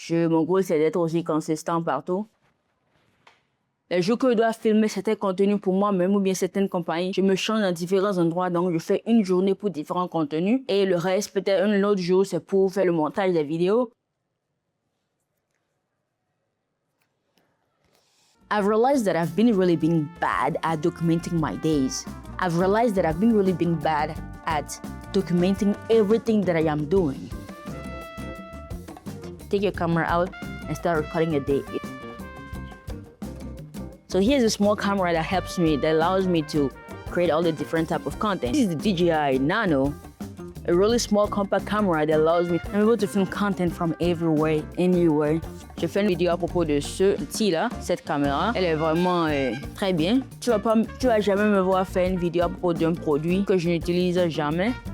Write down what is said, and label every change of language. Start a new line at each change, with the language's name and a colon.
French: Mon goal, c'est d'être aussi consistant partout. Les jours que je dois filmer certains contenus pour moi-même ou bien certaines compagnies, je me change dans différents endroits. Donc, je fais une journée pour différents contenus. Et le reste, peut-être un autre jour, c'est pour faire le montage des vidéos.
English: I've realized that I've been really being bad at documenting my days. I've realized that I've been really being bad at documenting everything that I am doing. Take your camera out and start recording a day. So here's a small camera that helps me, that allows me to create all the different type of content. This is the DJI Nano, a really small compact camera that allows me to be able to film content from everywhere, anywhere.
French: Je fais une vidéo à propos de ce outil-là, cette caméra. Elle est vraiment très bien. Tu vas jamais me voir faire une vidéo à propos d'un produit que je n'utilise jamais.